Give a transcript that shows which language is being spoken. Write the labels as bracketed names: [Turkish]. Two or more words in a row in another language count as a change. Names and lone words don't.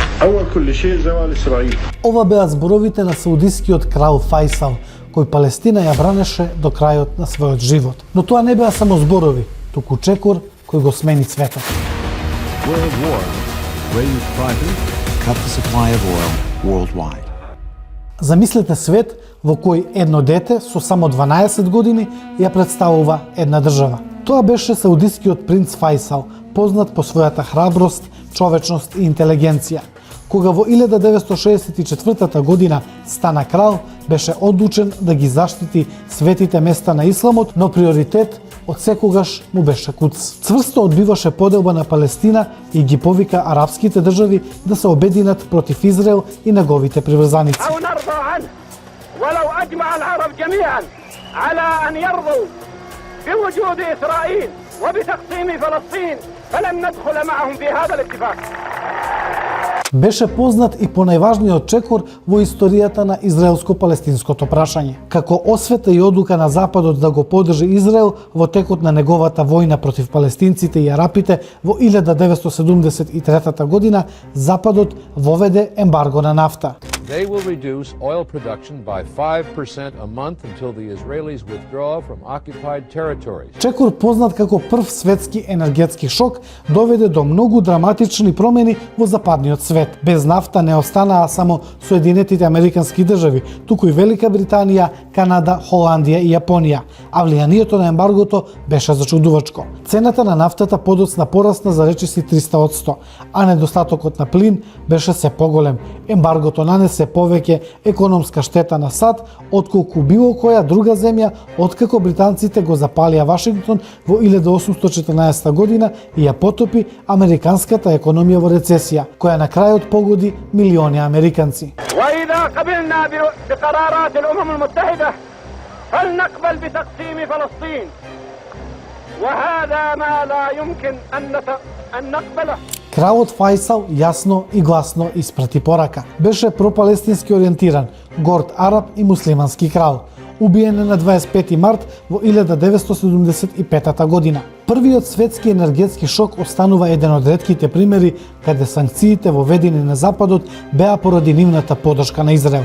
[Arabic] أول كل شيء زوال إسرائيل. [Macedonian] Ова беа зборовите на саудискиот крал Фајсал, кој Палестина ја бранеше до крајот на својот живот. Но тоа не беа само зборови, туку чекор кој го смени цветот. [English] World War raised prices, cut the supply of oil worldwide. [Macedonian] Замислете свет во кој едно дете со само 12 години ја представува една држава. Тоа беше саудискиот принц Фајсал, познат по својата храброст, човечност и интелигенција. Кога во 1964 година стана крал, беше одлучен да ги заштити светите места на исламот, но приоритет од секогаш му беше Кудс. Цврсто одбиваше поделба на Палестина и ги повика арапските држави да се обединат против Израел и неговите приврзаници. [Arabic] ولو أجمع العرب جميعا على أن يرضوا بوجود إسرائيل وبتقسيم فلسطين فلن ندخل معهم في هذا الاتفاق. [Macedonian] Беше познат и по најважниот чекор во историјата на израелско-палестинското прашање. Како освета и одлука на Западот да го поддржи Израел во текот на неговата војна против палестинците и арапите во 1973 година, Западот воведе ембарго на нафта. [English] They will reduce oil production by 5% a month until the Israelis withdraw from occupied territories. [Macedonian] Чекор, познат како прв светски енергетски шок, доведе до многу драматични промени во западниот свет. Без нафта не останаа само Соединетите американски држави, туку и Велика Британија, Канада, Холандија и Јапонија, а влијанието на ембаргото беше зачудувачко. Цената на нафтата подоцна порасна за речиси 300%, а недостатокот на плин беше се поголем. Ембаргото нанесе повеќе економска штета на САД отколку било која друга земја откако британците го запалија Вашингтон во 1814 година и ја потопи американската економија во рецесија, која на крајот погоди милиони американци. [Arabic] وإذا قبلنا بقرارات الأمم المتحدة فلنقبل بتقسيم فلسطين وهذا ما لا يمكن أن نقبله. [Macedonian] Кралот Фајсал јасно и гласно испрати порака. Беше пропалестински ориентиран, горд араб и муслимански крал. Убиен на 25 март во 1975 година. Првиот светски енергетски шок останува еден од ретките примери каде санкциите воведени на Западот беа поради нивната поддршка на Израел.